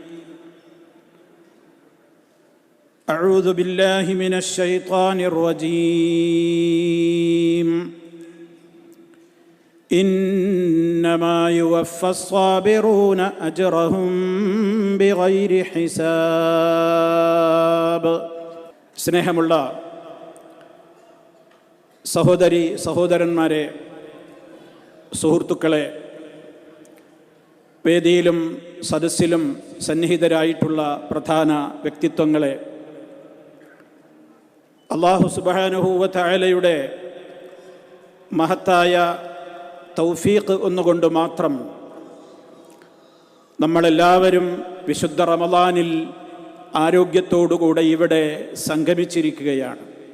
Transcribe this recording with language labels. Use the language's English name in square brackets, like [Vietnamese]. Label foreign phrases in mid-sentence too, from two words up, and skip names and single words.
[Arabic] أعوذ بالله من الشيطان الرجيم. إنما يوفى الصابرون أجرهم بغير حساب. [Malayalam] സ്നേഹമുള്ള സഹോദരി സഹോദരന്മാരെ, സുഹൃത്തുക്കളെ, വേദിയിലും സദസ്സിലും സന്നിഹിതരായിട്ടുള്ള പ്രധാന വ്യക്തിത്വങ്ങളെ, [Arabic] الله سبحانه و [Malayalam] തആലയുടെ മഹത്തായ തൗഫീഖ് ഒന്നുകൊണ്ട് മാത്രം നമ്മളെല്ലാവരും വിശുദ്ധ റമളാനിൽ ആരോഗ്യത്തോടുകൂടെ ഇവിടെ സംഗമിച്ചിരിക്കുകയാണ്.